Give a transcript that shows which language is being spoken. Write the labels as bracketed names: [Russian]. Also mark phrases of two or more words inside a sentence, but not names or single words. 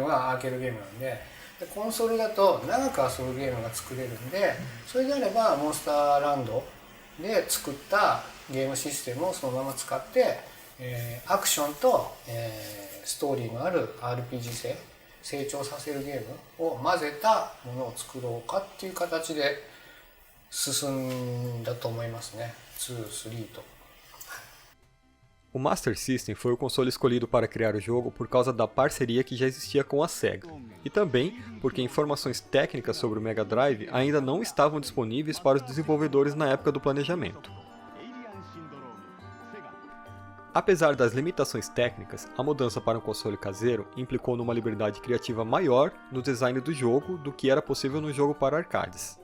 [Japanese] がアーケードゲームなんで、コンソールだと長く遊ぶゲームが作れるんで、それであればモンスターランドで作ったゲームシステムをそのまま使って、アクションと、ストーリーのある RPG 性、成長させるゲームを混ぜたものを作ろうかっていう形で進んだと思いますね。2、3と。 [Portuguese] O Master System foi o console escolhido para criar o jogo por causa da parceria que já existia com a Sega, e também porque informações técnicas sobre o Mega Drive ainda não estavam disponíveis para os desenvolvedores na época do planejamento. Apesar das limitações técnicas, a mudança para um console caseiro implicou numa liberdade criativa maior no design do jogo do que era possível no jogo para arcades.